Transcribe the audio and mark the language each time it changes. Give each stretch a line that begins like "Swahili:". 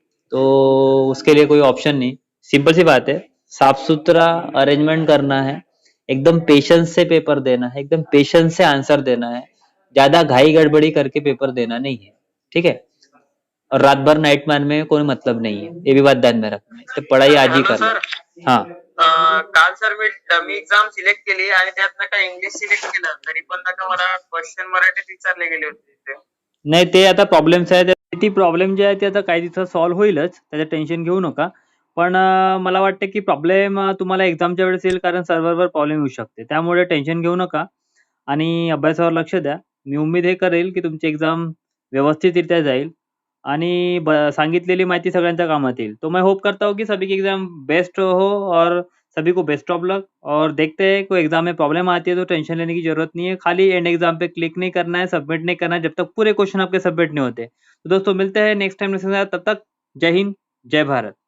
Hindi: तो उसके लिए कोई ऑप्शन नहीं, सिंपल सी बात है, साफ सुथरा अरेंजमेंट करना है, एकदम पेशेंस से पेपर देना है, एकदम पेशेंस से आंसर देना है, ज्यादा घाई गड़बड़ी करके पेपर देना नहीं है, ठीक है। और रात भर नाइट मैन में कोई मतलब नहीं है, ये भी बात ध्यान में रखना है, तो पढ़ाई आज ही
English: hello
Hindi: कर लो।
English: sir,
Hindi: हाँ
Marathi: काल सर मी एक्झाम सिलेक्ट केली आणि त्यात नका इंग्लिश सिलेक्ट केलं तरी पण नका मला क्वेश्चन मराठीत विचारले गेले होते तिथे. नाही, ते आता प्रॉब्लेम्स आहे, ती प्रॉब्लेम जे आहे ते आता काही दिवसात सॉल्व्ह होईलच, त्याचं टेन्शन घेऊ नका। पण मला वाटतं की प्रॉब्लेम तुम्हाला एक्झामच्या वेळेस येईल, कारण सर्व्हरवर प्रॉब्लेम येऊ शकते, त्यामुळे टेन्शन घेऊ नका आणि अभ्यासावर लक्ष द्या। मी उम्मीद हे करेल की तुमची एक्झाम व्यवस्थितरित्या जाईल आणि सांगितलेली माहिती सगळ्यांच्या कामात येईल।
Hindi: तो मैं होप करता हूँ कि सभी की एग्जाम बेस्ट हो और सभी को बेस्ट ऑफ लक। और देखते हैं कोई एग्जाम में प्रॉब्लम आती है तो टेंशन लेने की जरूरत नहीं है, खाली एंड एग्जाम पे क्लिक नहीं करना है, सबमिट नहीं करना है जब तक पूरे क्वेश्चन आपके सबमिट नहीं होते। तो दोस्तों मिलते हैं नेक्स्ट टाइम, तब तक जय हिंद जय भारत।